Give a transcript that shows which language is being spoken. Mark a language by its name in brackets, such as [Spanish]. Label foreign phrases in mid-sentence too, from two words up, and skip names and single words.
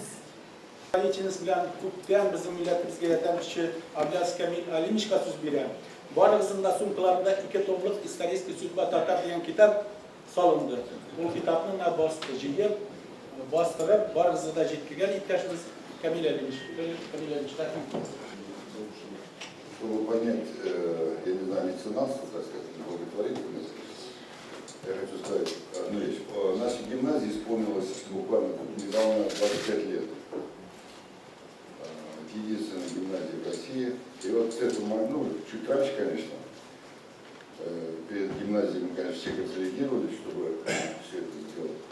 [Tatar] Итинез белән күптән безнең милләтебезгә ярдәмче Абляс Камил Алимишка сүз бирә. Барыгызның да сумкаларында 2 томлык «Историческая судьба татар» дигән китап салынды. Ул китапны җыеп, бастырып, барыгызны да җиткергән иптәшебез Камил Алимиш. [Russian] Чтобы понять, я не знаю, меценатство, так сказать, благотворительность, я хочу сказать одну вещь. Нашей гимназии исполнилось буквально недавно 25 лет. Единственная гимназия в России. И вот с этого, ну, чуть раньше, конечно, гимназии мы, конечно, все консолидировались, чтобы все это сделать.